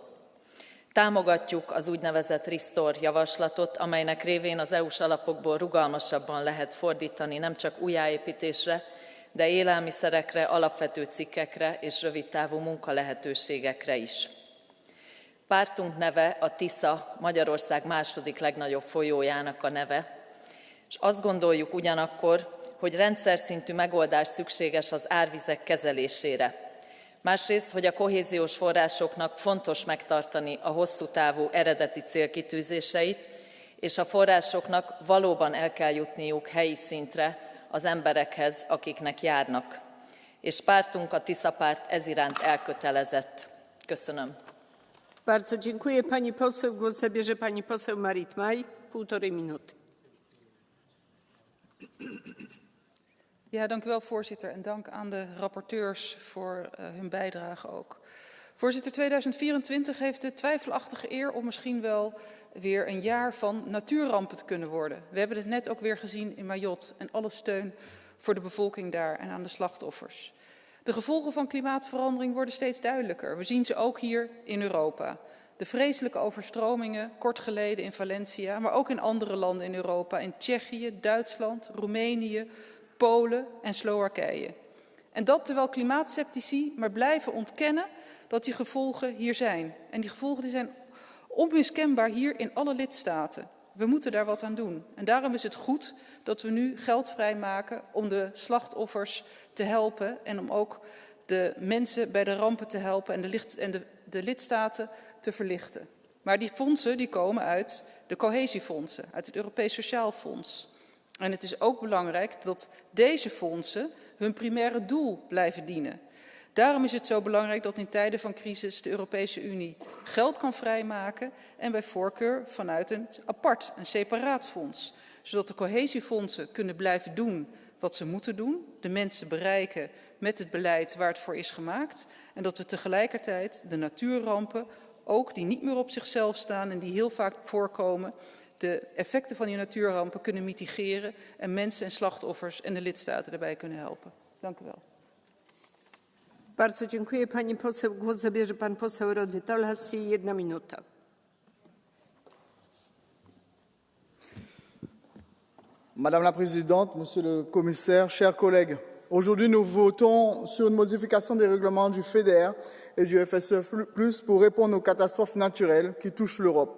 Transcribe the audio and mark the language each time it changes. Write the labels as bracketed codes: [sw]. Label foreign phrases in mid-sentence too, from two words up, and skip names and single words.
[hu] Támogatjuk az úgynevezett Restore javaslatot, amelynek révén az EU-s alapokból rugalmasabban lehet fordítani nem csak újjáépítésre, de élelmiszerekre, alapvető cikkekre és rövidtávú munkalehetőségekre is. Pártunk neve a Tisza, Magyarország második legnagyobb folyójának a neve, és azt gondoljuk ugyanakkor, hogy rendszerszintű megoldás szükséges az árvizek kezelésére. Másrészt, hogy a kohéziós forrásoknak fontos megtartani a hosszú távú eredeti célkitűzéseit, és a forrásoknak valóban el kell jutniuk helyi szintre az emberekhez, akiknek járnak. És pártunk, a Tisza párt ez iránt elkötelezett. Köszönöm. [pl] Bardzo dziękuję. Pani poseł, głos zabierze pani poseł Marit Maj. 1,5 minuty. [nl] Ja, dank u wel, voorzitter. En dank aan de rapporteurs voor hun bijdrage ook. Voorzitter, 2024 heeft de twijfelachtige eer om misschien wel weer een jaar van natuurrampen te kunnen worden. We hebben het net ook weer gezien in Mayotte en alle steun voor de bevolking daar en aan de slachtoffers. De gevolgen van klimaatverandering worden steeds duidelijker. We zien ze ook hier in Europa. De vreselijke overstromingen, kort geleden in Valencia, maar ook in andere landen in Europa, in Tsjechië, Duitsland, Roemenië, Polen en Slowakije. En dat terwijl klimaatskeptici maar blijven ontkennen dat die gevolgen hier zijn. En die gevolgen die zijn onmiskenbaar hier in alle lidstaten. We moeten daar wat aan doen. En daarom is het goed dat we nu geld vrijmaken om de slachtoffers te helpen en om ook de mensen bij de rampen te helpen en de lidstaten te verlichten. Maar die fondsen die komen uit de cohesiefondsen, uit het Europees Sociaal Fonds. En het is ook belangrijk dat deze fondsen hun primaire doel blijven dienen. Daarom is het zo belangrijk dat in tijden van crisis de Europese Unie geld kan vrijmaken en bij voorkeur vanuit een separaat fonds. Zodat de cohesiefondsen kunnen blijven doen wat ze moeten doen, de mensen bereiken met het beleid waar het voor is gemaakt. En dat we tegelijkertijd de natuurrampen, ook die niet meer op zichzelf staan en die heel vaak voorkomen, de effecten van die natuurrampen kunnen mitigeren en mensen en slachtoffers en de lidstaten daarbij kunnen helpen. Dank u wel. [pl] Bardzo dziękuję. Pani poseł, głos zabierze pan poseł Rody Tolassi. 1 minuta. [fr] Madame la Présidente, Monsieur le Commissaire, chers collègues, aujourd'hui nous votons sur une modification des règlements du FEDER et du FSE+, pour répondre aux catastrophes naturelles qui touchent l'Europe.